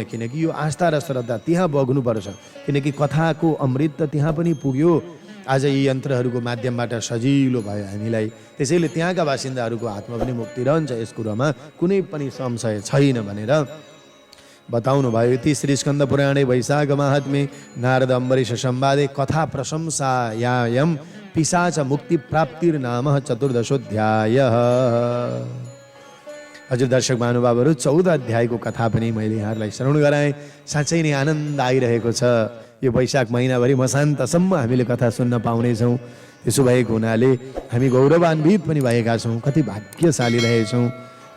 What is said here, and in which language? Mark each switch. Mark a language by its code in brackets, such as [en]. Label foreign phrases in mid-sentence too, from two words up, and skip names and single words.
[ne] किनकि यो आस्था र श्रद्धा त्यहाँ बग्नुपर्छ। किनकि कथाको अमृत त त्यहाँ पनि पुग्यो। आज यी यन्त्रहरूको माध्यमबाट सजिलो भयो हामीलाई। त्यसैले त्यहाँका बासिन्दाहरूको हातमा पनि मुक्ति रहन्छ, यस कुरामा कुनै पनि संशय छैन भनेर बताउनु भयो। [sa] ती श्री स्कन्द पुराणे वैशाख महात्म्ये नारद अम्बरीश संवादे कथा प्रशंसायां पिशाच मुक्ति प्राप्तिर्नाम चतुर्दशोऽध्यायः। [ne] हजुर दर्शक महानुभावहरू, 14 अध्यायको कथा पनि मैले यहाँहरूलाई श्रवण गराएँ। साँच्चै नै आनन्द आइरहेको छ। यो वैशाख महिनाभरि मसान्तसम्म हामीले कथा सुन्न पाउनेछौँ। त्यसो भएको हुनाले हामी गौरवान्वित पनि भएका छौँ, कति भाग्यशाली रहेछौँ।